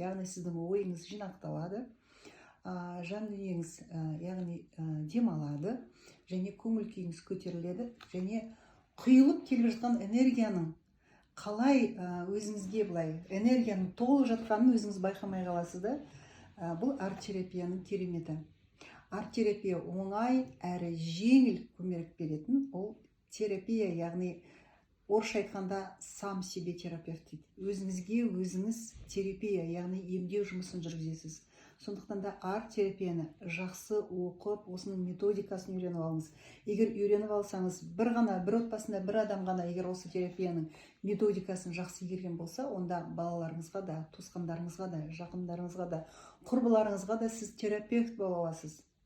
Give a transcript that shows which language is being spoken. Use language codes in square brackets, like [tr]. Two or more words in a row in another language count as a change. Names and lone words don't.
[kk] Яғни сіздің ойыңыз жинақталады, жан дүниеңіз яғни демалады, және көңіл күйіңіз көтеріледі, және құйылып келіп жатқан энергияның қалай өзіңізге былай энергияның толып жатқанын өзіңіз байқамай қаласыз да. Бұл арт-терапияның кереметі. Арт-терапия оңай әрі жеңіл көмек беретін, ол терапия, яғни орысша айтқанда [ru] сам себе терапевт [kk] дейді. Өзіңізге өзіңіз терапия, яғни емдеу жұмысын жүргізесіз. Сондықтан да арт-терапияны жақсы оқып, осының методикасын үйреніп алыңыз. Егер үйреніп алсаңыз, бір отбасында бір адам ғана егер осы терапияның методикасын жақсы игерген болса, онда балаларыңызға да, туысқандарыңызға да, жақындарыңызға да, құрбыларыңызға да сіз терапевт бола аласыз.